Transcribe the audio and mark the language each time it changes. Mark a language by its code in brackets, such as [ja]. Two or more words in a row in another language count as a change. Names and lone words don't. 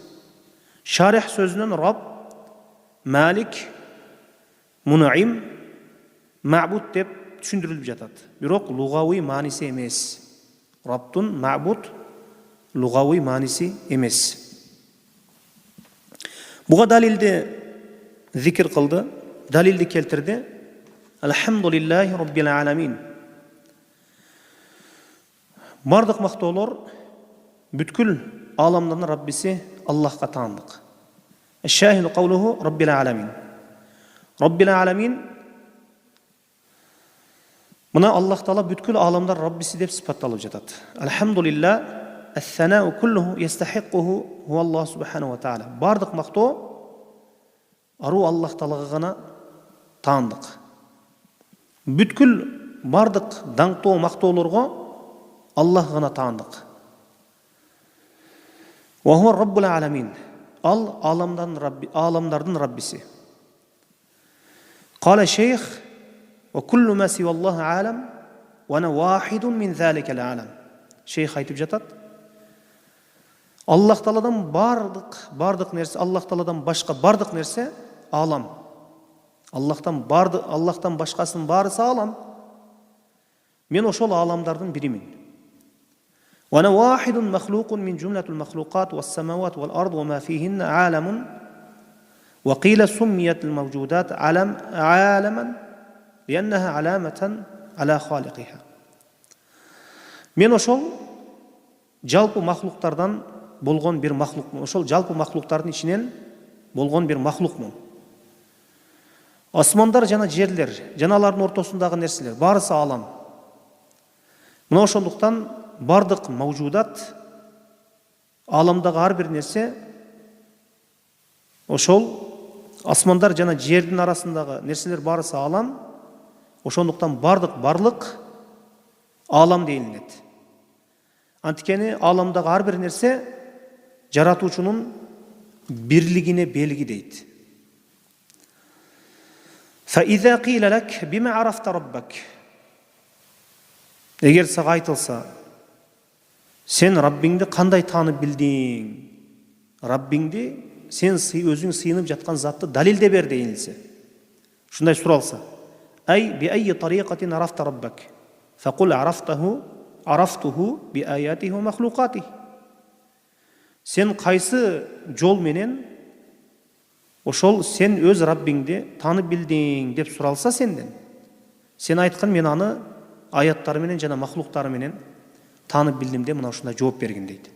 [ky] Шарих сөзүнөн Рабб, Малик, Мун'им, Ма'буд деп түшүндүрүлүп жатат. Бирок лугавый мааниси эмес. Раббтын ма'буд лугавый мааниси эмес. Буга далилди зикир кылды, далилди келтирди. [ar] الحمد لله رب العالمين. [ky] Бардык мактоолор бүткүл ааламдын Раббиси Аллахка таандык. [ar] الشاهد قوله رب العالمين. رب العالمين [ky] мына Аллах Таала бүткүл ааламдар Раббиси деп сыпатталып жатат. [ar] الحمد لله, الثناء كله يستحقه هو الله سبحانه وتعالى. [ky] Бардык мактоо аруу Аллах Таалага гана таандык. Бүткүл бардык даңктоо мактоолорго Аллах гана таандык. [ar] وهو رب العالمين. [ky] Ал ааламдардын Раббиси. [ar] قال الشيخ: "وكل ما سوى الله عالم، وأنا واحد من ذلك العالم." [ky] Шейх айтып жатат: Аллах Тааладан бардык нерсе, Аллах Тааладан башка бардык нерсе алам. Аллахтан башкасынын баарысы алам. Мен ошол ааламдардын биримин. [ar] وأنا واحد مخلوق من جملة المخلوقات والسماوات والأرض وما فيهن عالم. وقيل سميت الموجودات عالما لأنها علامة على خالقها. [ky] Мен ошол жалпы махлуктардан болгон бир махлукмун. Ошол жалпы махлуктардын ичинен болгон бир махлукмун. Асмандар жана жерлер, жана алардын ортосундагы нерселер, барысы алам. Мына ошондуктан бардык маужудат, аламдагы ар бир нерсе ошол асмандар жана жердин арасындагы нерселер барысы алам. Ошондуктан барлык алам дейилет. Анткени аламдагы ар бир нерсе жаратуучунун бирлигине белги дейт. [ar] فإذا قيل لك بما عرفت ربك. [ky] Эгер сага айтылса, сен Раббиңди кандай таанып билдиң? Раббиңди сен өзүң сыйынып жаткан затты далилде бер дейилсе. Шундай суралса, [ar] أي بأي طريقة عرفت ربك فقل عرفته بآياته ومخلوقاته. [ky] Сен кайсы жол менен ошол сен өз Раббиңди таанып билдиң деп суралса сенден, сен айткан мен аны аяттары менен жана махлуктары менен таанып билдим деп мына ушундай жооп бергин дейт.